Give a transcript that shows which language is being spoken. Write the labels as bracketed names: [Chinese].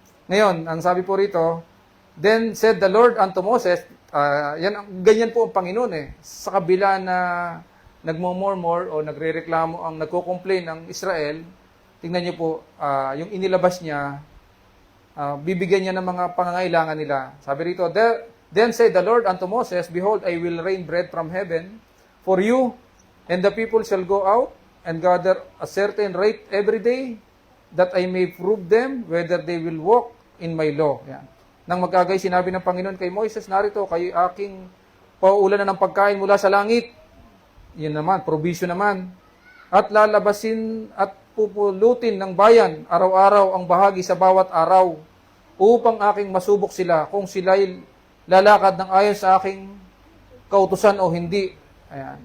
[Filipino] Ngayon, ang sabi po rito, then said the Lord unto Moses, ganyan po ang Panginoon eh. Sa kabila na nagmumurmur o nagrereklamo ang nagko-complain ng Israel, tingnan niyo po, yung inilabas niya, bibigyan niya ng mga pangangailangan nila. [English] Sabi rito, then said the Lord unto Moses, behold, I will rain bread from heaven for you, and the people shall go out and gather a certain rate every day, that I may prove them whether they will walk in my law. [Filipino] Yan. Nang magkagay, sinabi ng Panginoon kay Moises, narito, kayo aking pauulan na ng pagkain mula sa langit. Yan naman, provision naman. At lalabasin at pupulutin ng bayan araw-araw ang bahagi sa bawat araw upang aking masubok sila kung sila'y lalakad ng ayon sa aking kautusan o hindi. Ayan.